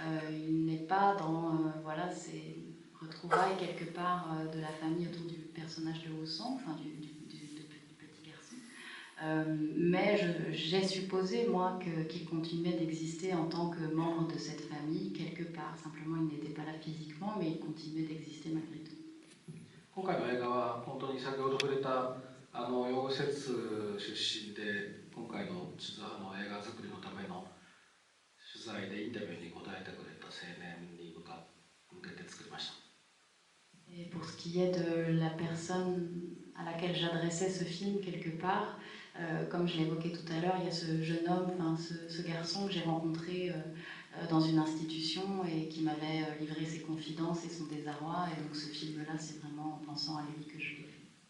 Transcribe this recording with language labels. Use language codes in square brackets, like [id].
[fr] Il n'est pas dans voilà, ces retrouvailles quelque part de la famille autour du personnage de Hosong, enfin du petit garçon. Mais j'ai supposé, moi, qu'il continuait d'exister en tant que membre de cette famille, quelque part. Simplement, il n'était pas là physiquement, mais il continuait d'exister malgré tout. [ja] 今回の映画は本当に先ほど触れた養護施設出身で今回の映画作りのための取材でインタビューに答えてくれた青年に向けて作りました。 [fr] Et pour ce qui est de la personne à laquelle j'adressais ce film quelque part, comme je l'évoquais tout à l'heure, il y a ce jeune homme, enfin ce garçon que j'ai rencontré dans une institution et qui m'avait livré ses confidences et son désarroi. Et donc ce film-là, c'est vraiment en pensant à lui que je l'ai fait.